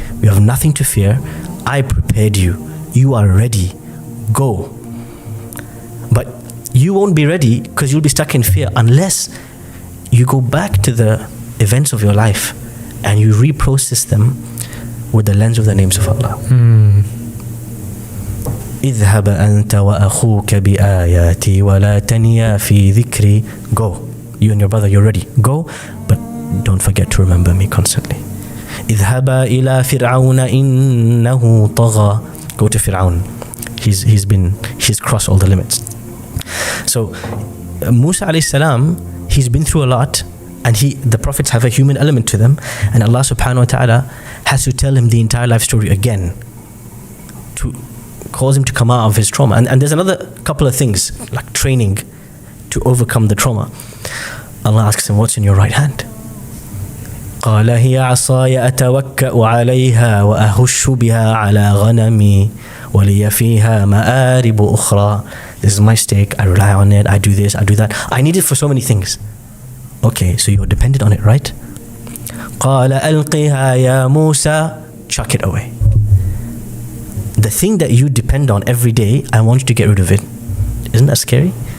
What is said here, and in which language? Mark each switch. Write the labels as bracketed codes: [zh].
[en] You have nothing to fear. I prepared you. You are ready. Go. But you won't be ready because you'll be stuck in fear unless you go back to the events of your life and you reprocess them with the lens of the names of Allah. [ar] اذهب أنت وأخوك بآياتي ولا تنيا في ذكري. [en] Go, you and your brother, you're ready. Go, but don't forget to remember me constantly. [ar] اذهبا إلى فرعون إنه طغى. [en] Go to Fir'aun. He's crossed all the limits. So Musa alayhi salam, he's been through a lot, and the prophets have a human element to them, and Allah subhanahu wa ta'ala has to tell him the entire life story again to cause him to come out of his trauma. And there's another couple of things like training to overcome the trauma. Allah asks him, what's in your right hand? [ar] قال هي عصاي أتوكأ عليها وأهش بها على غنمي ولي فيها مآرب أخرى. [en] This is my stake, I rely on it, I do this, I do that. I need it for so many things. Okay, so you're dependent on it, right? [ar] قال ألقها يا موسى. [en] Chuck it away. The thing that you depend on every day, I want you to get rid of it. Isn't that scary?